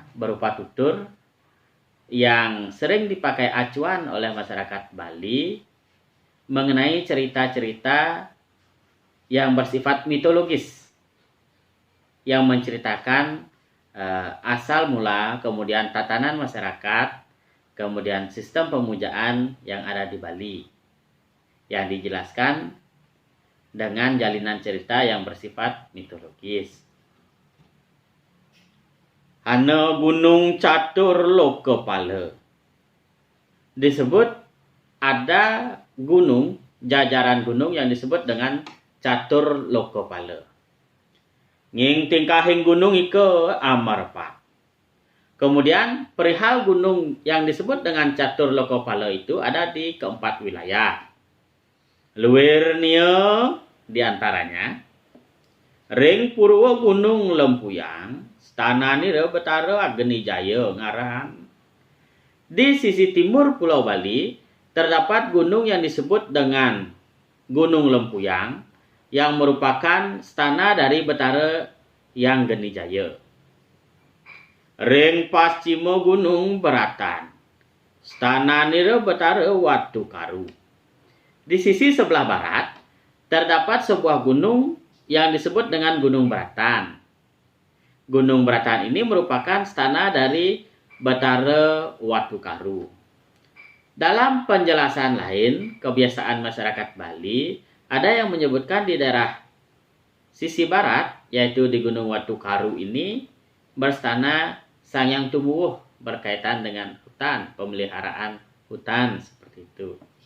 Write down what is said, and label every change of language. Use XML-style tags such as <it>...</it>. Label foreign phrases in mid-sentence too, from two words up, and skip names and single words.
<id>berupa tutur yang sering dipakai acuan oleh masyarakat Bali mengenai cerita-cerita yang bersifat mitologis yang menceritakan asal mula, kemudian tatanan masyarakat, kemudian sistem pemujaan yang ada di Bali yang dijelaskan dengan jalinan cerita yang bersifat mitologis.</id> <kaw>Ana Gunung Caturlokopala.</kaw> <id>Disebut ada gunung, jajaran gunung yang disebut dengan Caturlokopala.</id> <kaw>Nging tingkahing gunung ike Amarpa.</kaw> <id>Kemudian perihal gunung yang disebut dengan Caturlokopala itu ada di keempat wilayah.</id> <kaw>Luirnya diantaranya Ring Purwo Gunung Lempuyang, Stanani Betara Ageni Jaya ngaran.</kaw> <id>Di sisi timur Pulau Bali terdapat gunung yang disebut dengan Gunung Lempuyang yang merupakan stana dari Betara yang Geni Jaya.</id> <kaw>Ring Pascima Gunung Beratan, Stanani Betara Watu Karu.</kaw> <id>Di sisi sebelah barat terdapat sebuah gunung yang disebut dengan Gunung Beratan. Gunung Beratan ini merupakan stana dari Betara Watu Karu. Dalam penjelasan lain, kebiasaan masyarakat Bali ada yang menyebutkan di daerah sisi barat, yaitu di Gunung Watu Karu ini berstana Sang Hyang Tubuh berkaitan dengan hutan, pemeliharaan hutan seperti itu.</id>